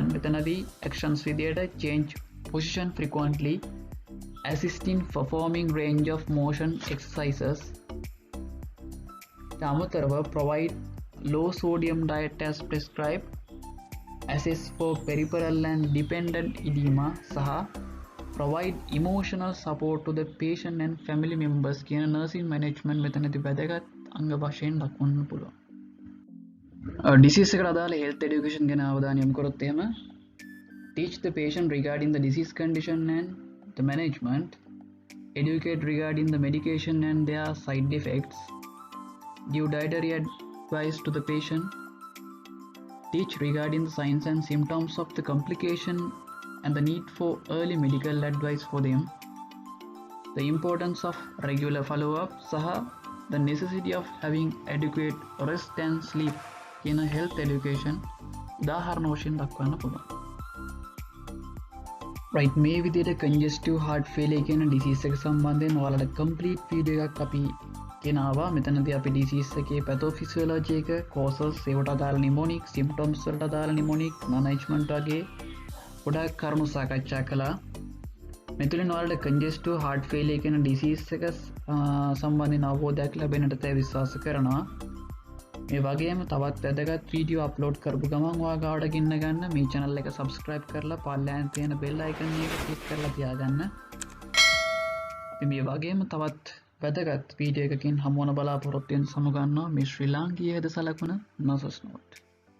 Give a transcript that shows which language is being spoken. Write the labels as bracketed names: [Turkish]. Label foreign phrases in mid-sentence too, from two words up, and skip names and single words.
[English] මෙතනදී actions විදියට change position frequently, assist in performing range of motion exercises. අමතරව provide low sodium diet as prescribed, assess for peripheral and dependent edema සහ provide emotional support to the patient and family members කියන nursing management [Sinhala] මෙතනදී වැදගත් අංග වශයෙන් දක්වන්න පුළුවන්. [English] disease [Sinhala] එකට අදාළ [English] health education [Sinhala] ගැන අවධානය යොමු කරොත් එහෙම [English] teach the patient regarding the disease condition and the management, educate regarding the medication and their side effects, give dietary advice to the patient, teach regarding the signs and symptoms of the complication and the need for early medical advice for them, the importance of regular follow-up සහ the necessity of having adequate rest and sleep කියන health education [Sinhala] උදාහරණ වශයෙන් දක්වන්න පුළුවන්. right, මේ විදිහට [English] congestive heart failure [Sinhala] කියන disease එක සම්බන්ධයෙන් ඔයාලට complete video එකක් අපි ගෙනාවා. මෙතනදී අපි disease එකේ pathophysiology එක, causes, ඒවට අදාළ mnemonic, symptoms වලට අදාළ mnemonic, management වගේ ගොඩාක් කරුණු සාකච්ඡා කළා. මෙතුළින් ඔයාලට [English] congestive heart failure [Sinhala] කියන disease එක සම්බන්ධයෙන් අවබෝධයක් ලැබෙන්නට විශ්වාස කරනවා. මේ වගේම තවත් වැදගත් වීඩියෝ අප්ලෝඩ් කරපු ගමන් ඔයා ගාවට ගෙන්න ගන්න මේ channel එක subscribe කරලා පල්ලෙහාන් තියෙන [English] bell icon [Sinhala] එක click කරලා තියාගන්න. අපි මේ වගේම තවත් වැදගත් වීඩියෝ එකකින් හමු වන බලාපොරොත්තු වෙන සමුගන්නවා මේ ශ්‍රී ලාංකීය හද සලකුණ [English] nurses note.